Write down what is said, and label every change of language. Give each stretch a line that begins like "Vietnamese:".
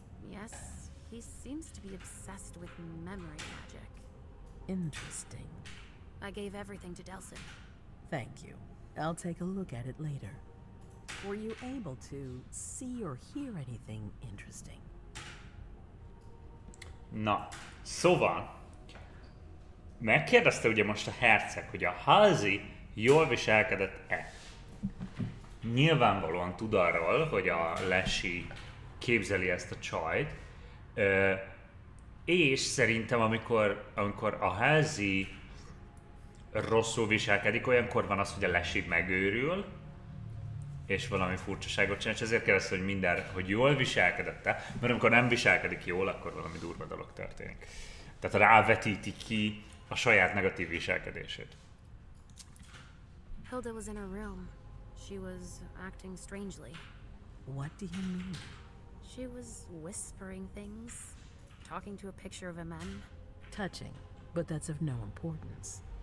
English: Yes, he seems to be obsessed with memory magic. Interesting. I gave everything to Delson. Thank you. I'll take a look at it later. Were you able to see or hear anything interesting?
Hungarian: Na, szóval megkérdezte ugye most a herceg, hogy a Halsey jól viselkedett-e. Nyilvánvalóan tud arról, hogy a Leshy képzeli ezt a csajt, és szerintem amikor a Halsey rosszul viselkedik, olyankor van az, hogy a Leshy megőrül, és valami furcsaságot csinál, és ezért kérdezte, hogy hogy jól viselkedett-e, mert amikor nem viselkedik jól, akkor valami durva dolog történik. Tehát rávetíti ki a saját negatív viselkedését.
English: Hilda was in her room. She was acting strangely. What do you mean? She was whispering things, talking to a picture of a man. Touching, but that's of no importance.